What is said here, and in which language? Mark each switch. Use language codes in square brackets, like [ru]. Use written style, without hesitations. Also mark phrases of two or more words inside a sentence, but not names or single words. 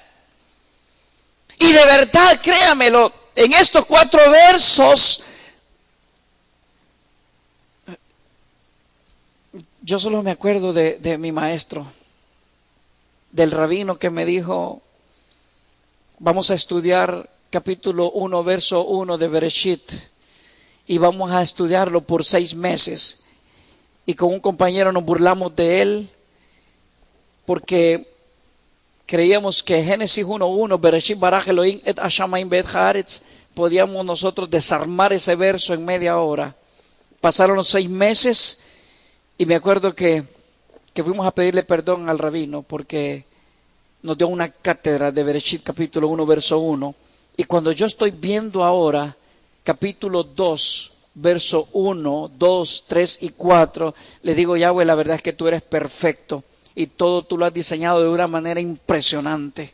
[es] Y de verdad, créamelo, en estos 4 versos, yo solo me acuerdo de mi maestro, del rabino que me dijo, vamos a estudiar capítulo 1, verso 1 de Bereshit, y vamos a estudiarlo por 6 meses. Y con un compañero nos burlamos de él, porque creíamos que Génesis 1:1, [he] בראשית ברך אלהים את השמים באת הארץ, [es] podíamos nosotros desarmar ese verso en media hora. Pasaron los 6 meses, y me acuerdo que fuimos a pedirle perdón al rabino, porque nos dio una cátedra de Bereshit capítulo 1, verso 1. Y cuando yo estoy viendo ahora capítulo 2, verso 1, 2, 3 y 4, le digo, Yahweh, la verdad es que tú eres perfecto y todo tú lo has diseñado de una manera impresionante.